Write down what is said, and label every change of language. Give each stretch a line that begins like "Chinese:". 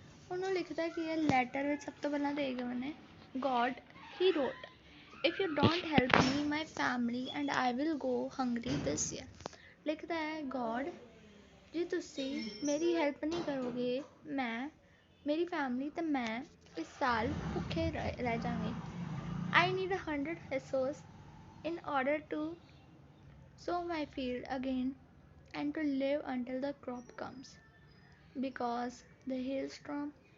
Punjabi: ਉਹਨੂੰ ਲਿਖਦਾ ਕਿ ਇਹ ਲੈਟਰ ਵਿੱਚ ਸਭ ਤੋਂ ਪਹਿਲਾਂ ਦੇ ਗਏ ਨੇ
English: God he wrote, if you don't help me, my family and I will go hungry this year।
Punjabi: ਲਿਖਦਾ ਹੈ God, ਜੇ ਤੁਸੀਂ ਮੇਰੀ ਹੈਲਪ ਨਹੀਂ ਕਰੋਗੇ, ਮੇਰੀ ਫੈਮਿਲੀ ਤੇ ਮੈਂ ਇਸ ਸਾਲ ਭੁੱਖੇ ਰਹਿ ਜਾਵਾਂਗੇ।
English: I need 100 pesos in order to sow my field again and to live until the crop comes because the hailstorm।